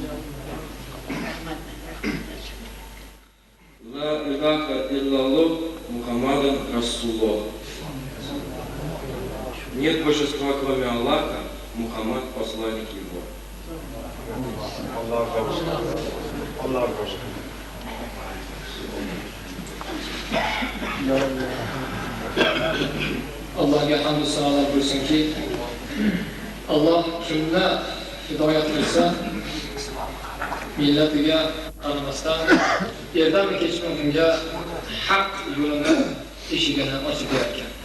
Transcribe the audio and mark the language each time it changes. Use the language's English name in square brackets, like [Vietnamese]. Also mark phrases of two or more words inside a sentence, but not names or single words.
[Arabic] لا إله إلا الله محمد رسول الله. [Russian] Нет божества, кроме Аллаха, Мухаммад посланник его. [Uzbek] Allohga hamd sanolar bo'lsinki, Alloh kimni hidoyat qilsa, millatiga qaramasdan ertanmi kechmi unga haq yo'lini eshigini ochib bergan.